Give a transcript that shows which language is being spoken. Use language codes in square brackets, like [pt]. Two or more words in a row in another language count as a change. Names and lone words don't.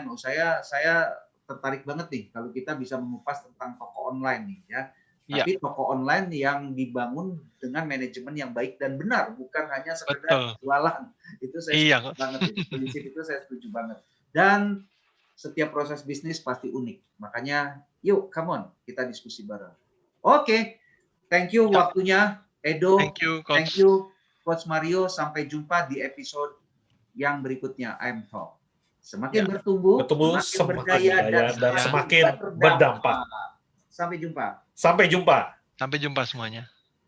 [id] Saya tertarik banget nih kalau kita bisa mengupas tentang toko online nih ya. Tapi toko online yang dibangun dengan manajemen yang baik dan benar, bukan hanya sekedar jualan. Itu saya setuju banget. Prinsip itu saya setuju banget. Dan setiap proses bisnis pasti unik. Makanya, yuk, [en] come on, [id] kita diskusi bareng. Oke, [en] thank you waktunya, Edo. Thank you, Coach. Thank you, Coach [id] Mario. Sampai jumpa di episode yang berikutnya, I'm Talk. Semakin bertumbuh, semakin berdaya, dan semakin berdampak. Sampai jumpa. Sampai jumpa. Sampai jumpa semuanya.